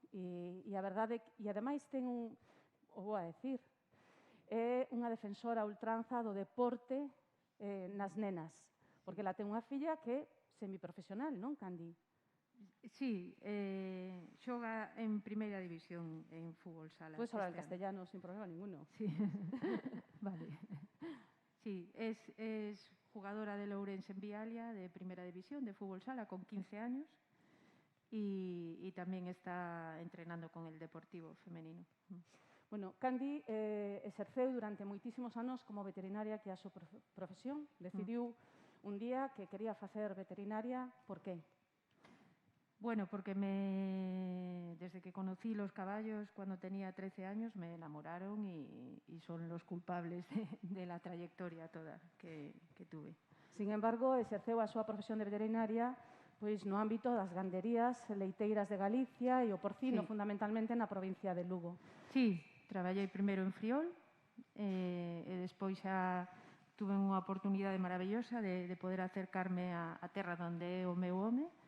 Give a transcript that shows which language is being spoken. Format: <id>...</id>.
<gl>E a verdade, e ademais ten o vou a decir, é unha defensora a ultranza do deporte nas nenas, porque ela ten unha filla que é semiprofesional, non, Candy? Sí, xoga en primeira división en fútbol sala.</gl> <es>Puedes hablar en castellano sin problema ninguno. Sí, vale. Sí, es jugadora de Ourense en Vialia, de primera división, de fútbol sala, con 15 años, y también está entrenando con el Deportivo femenino.</es> <gl>Bueno, Candy exerceu durante moitísimos anos como veterinaria, que é a súa profesión. Decidiu un día que quería facer veterinaria. Por qué?</gl> <es>Bueno, porque desde que conocí los caballos cuando tenía 13 años me enamoraron y son los culpables de la trayectoria toda que tuve.</es> <gl>Sin embargo, exerceu a súa profesión de veterinaria pois no ámbito das ganderías leiteiras de Galicia e o porcino, fundamentalmente na provincia de Lugo. Sí, traballei primeiro en Friol e despois xa tuve unha oportunidade maravillosa de poder acercarme a terra onde é o meu home.</gl>